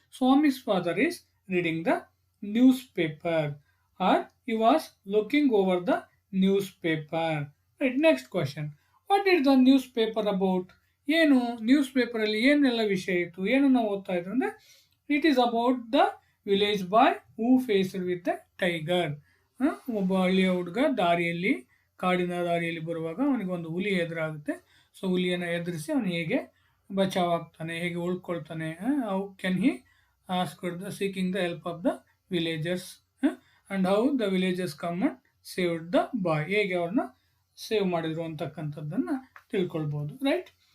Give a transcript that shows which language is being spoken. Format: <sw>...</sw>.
<en>Swami's father is reading the newspaper, or he was looking over the newspaper. Right, next question. What is the newspaper about?</en> <kn>ಏನು news ಪೇಪರಲ್ಲಿ ಏನೆಲ್ಲ ವಿಷಯ ಇತ್ತು, ಏನನ್ನು ಓದ್ತಾ ಇದ್ರು ಅಂದರೆ,</kn> <en>It is about the village boy who faced with the tiger.</en> <kn>ಒಬ್ಬ ಹಳ್ಳಿಯ ಹುಡುಗ ಕಾಡಿನ ದಾರಿಯಲ್ಲಿ ಬರುವಾಗ ಅವನಿಗೊಂದು ಹುಲಿ ಎದುರಾಗುತ್ತೆ. ಸೊ ಹುಲಿಯನ್ನು ಎದುರಿಸಿ ಅವನು ಹೇಗೆ ಬಚಾವ್ ಆಗ್ತಾನೆ, ಹೇಗೆ ಉಳ್ಕೊಳ್ತಾನೆ,</kn> <en>How can he seeking the help of the villagers, and how the villagers come and saved the boy.</en> <kn>ಹೇಗೆ ಅವ್ರನ್ನ ಸೇವ್ ಮಾಡಿದ್ರು ಅಂತಕ್ಕಂಥದ್ದನ್ನು ತಿಳ್ಕೊಳ್ಬೋದು, ರೈಟ್.</kn>